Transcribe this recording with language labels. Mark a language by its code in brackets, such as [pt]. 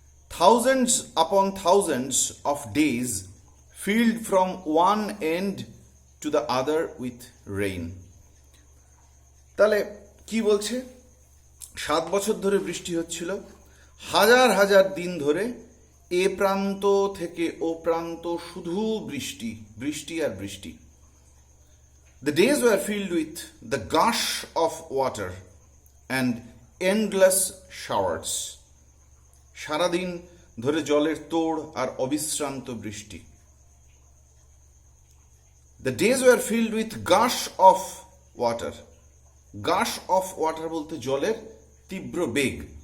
[en] Thousands upon thousands of days field from one end to the other with rain. [bn] তাহলে কি বলছে? 7 বছর ধরে বৃষ্টি হচ্ছিল, হাজার হাজার দিন ধরে এ প্রান্ত থেকে ও প্রান্ত শুধু বৃষ্টি, বৃষ্টি আর বৃষ্টি। [en] The days were filled with the gush of water and endless showers. [bn] সারাদিন ধরে জলের তোড় আর অবিশ্রান্ত বৃষ্টি। [en] The days were filled with gush of water. [bn] Gush of water বলতে জলের তীব্র বেগ।